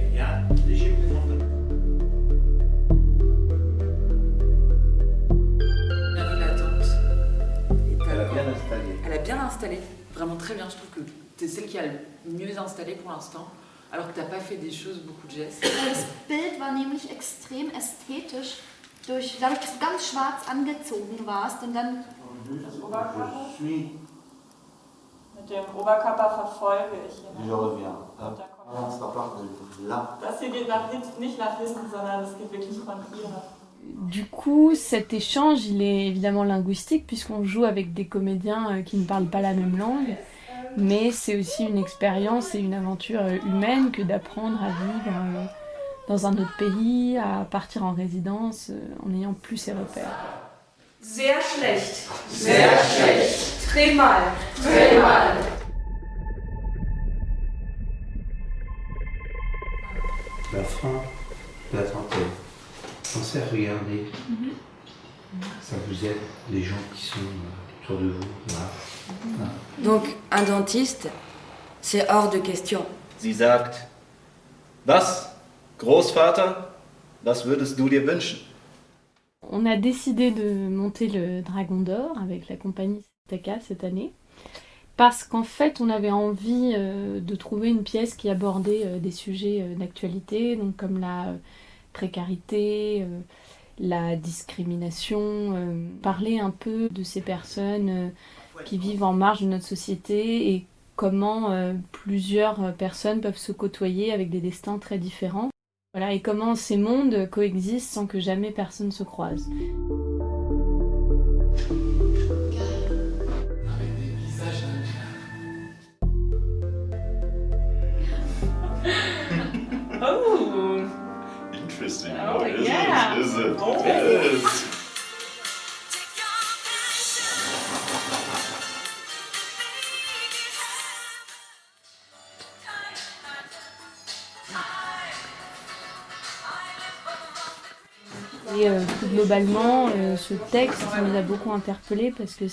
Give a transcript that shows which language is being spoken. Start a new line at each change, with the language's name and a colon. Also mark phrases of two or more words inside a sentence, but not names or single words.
French: Il y a un léger mouvement de... La ville d'attente. Elle a bien installé. Elle a bien installé. Vraiment très bien. Je trouve que tu es celle qui a le mieux installé pour l'instant. Alors que tu n'as pas fait des choses, beaucoup de gestes.
German: Das Bild war nämlich extrem ästhetisch, dadurch, dass du ganz schwarz angezogen warst und dann... Das Oberkörper?
French: Je suis...
German: Mit dem Oberkörper verfolge ich ihn.
French: Je reviens.
German: Und da kommt
French: Ça part de là.
German: das hier geht nach hinten, nicht nach hinten, sondern es geht wirklich von hier nach.
French: Du coup, cet échange, il est évidemment linguistique puisqu'on joue avec des comédiens qui ne parlent pas la même langue, mais c'est aussi une expérience et une aventure humaine que d'apprendre à vivre dans un autre pays, à partir en résidence en n'ayant plus ses repères.
German: Sehr schlecht. Sehr schlecht.
French: Très mal. Très mal. La fin de la trentaine. Pensez à regarder. Ça vous aide, les gens qui sont autour de vous. Là. Donc, un dentiste, c'est hors de question.
German: Sie sagt, was, Großvater, was würdest du dir wünschen?
French: On a décidé de monter le Dragon d'Or avec la compagnie Taka cette année parce qu'en fait on avait envie de trouver une pièce qui abordait des sujets d'actualité, donc comme la précarité, la discrimination, parler un peu de ces personnes qui vivent en marge de notre société et comment plusieurs personnes peuvent se côtoyer avec des destins très différents. Voilà, et comment ces mondes coexistent sans que jamais personne se croise. Oh.
English: Interesting. Oh, yeah. Is it? Oh. Yes.
French: Et plus globalement, ce texte nous a beaucoup interpellés parce que